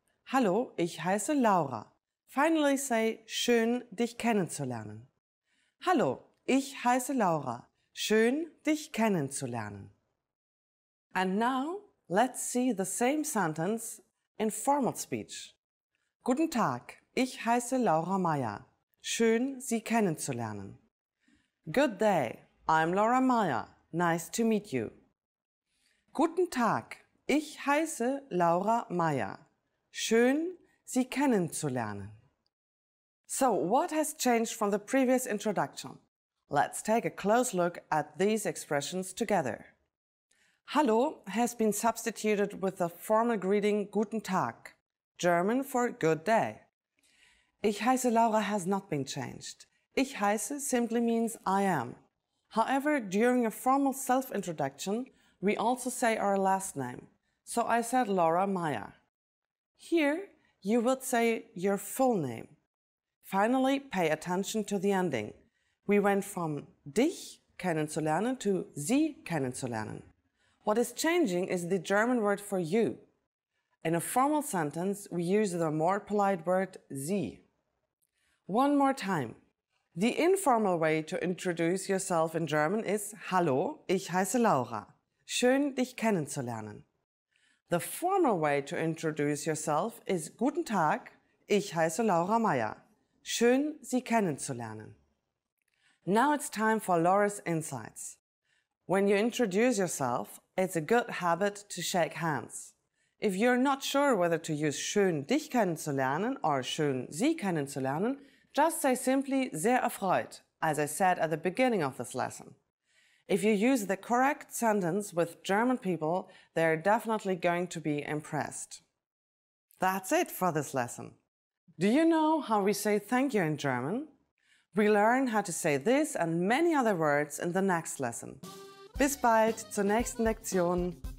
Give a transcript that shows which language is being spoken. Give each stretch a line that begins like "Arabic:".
German: Hallo, ich heiße Laura.
English: Finally say,
German: schön, dich kennenzulernen. Hallo, ich heiße Laura. Schön, dich kennenzulernen.
English: And now, let's see the same sentence in formal speech.
German: Guten Tag, ich heiße Laura Meyer. Schön, Sie kennenzulernen.
English: Good day, I'm Laura Meyer. Nice to meet you.
German: Guten Tag, ich heiße Laura Meyer. Schön, Sie kennenzulernen.
English: So, what has changed from the previous introduction? Let's take a close look at these expressions together. Hallo has been substituted with the formal greeting
German: Guten Tag,
English: German for good day.
German: Ich heiße Laura
English: has not been changed.
German: Ich heiße
English: simply means I am. However, during a formal self-introduction, we also say our last name. So I said Laura Meyer. Here, you would say your full name. Finally, pay attention to the ending. We went from
German: dich kennenzulernen
English: to
German: Sie kennenzulernen.
English: What is changing is the German word for you. In a formal sentence, we use the more polite word Sie. One more time. The informal way to introduce yourself in German is
German: Hallo, ich heiße Laura. Schön, dich kennenzulernen.
English: The formal way to introduce yourself is
German: Guten Tag, ich heiße Laura Meyer. Schön, Sie kennenzulernen.
English: Now it's time for Laura's insights. When you introduce yourself, it's a good habit to shake hands. If you're not sure whether to use
German: schön dich kennenzulernen
English: or
German: schön Sie kennenzulernen,
English: just say simply
German: sehr erfreut,
English: as I said at the beginning of this lesson. If you use the correct sentence with German people, they're definitely going to be impressed. That's it for this lesson. Do you know how we say thank you in German? We learn how to say this and many other words in the next lesson.
German: Bis bald zur nächsten Lektion.